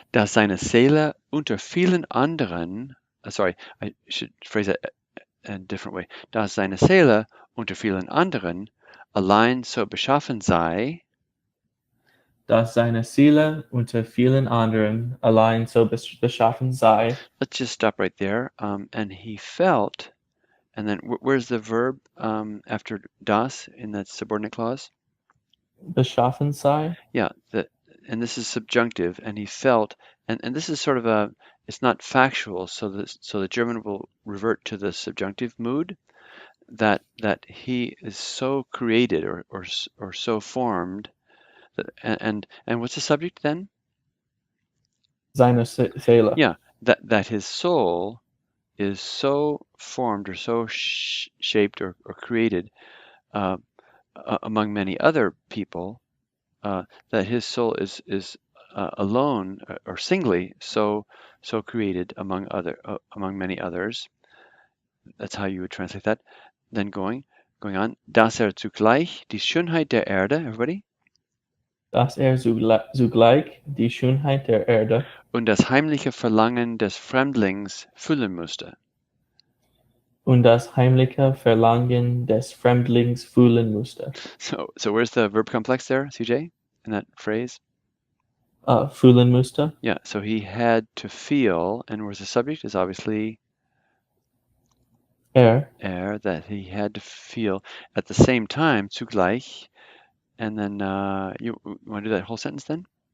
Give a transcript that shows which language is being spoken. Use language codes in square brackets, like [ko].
[de] dass seine Seele unter vielen anderen, [en] sorry, I should phrase it a different way, [de] dass seine Seele unter vielen anderen allein so beschaffen sei, dass seine Seele unter vielen anderen allein so beschaffen sei. [en] let's just stop right there. And he felt, and then where's the verb after das in that subordinate clause? [de] Beschaffen sei? [en] Yeah, and this is subjunctive, and he felt, and this is sort of it's not factual, so the German will revert to the subjunctive mood, that he is so created or so formed that, and what's the subject then? [de] Seine Seele. [en] Yeah, that his soul is so formed or so shaped or created uh, among many other people, that his soul is alone or singly so created among many others. That's how you would translate that. Then going on, [de] dass zugleich die Schönheit der Erde, [en] everybody, [de] Dass zugleich die Schönheit der Erde. Und das heimliche Verlangen des Fremdlings füllen musste. und das heimliche Verlangen des Fremdlings fühlen musste. [en] So where's the verb complex there, CJ, in that phrase? [de] Fühlen musste. [en] Yeah, so he had to feel, and where's the subject is obviously [de] Er. [en] that he had to feel at the same time, zugleich, and then you want to do that whole sentence then?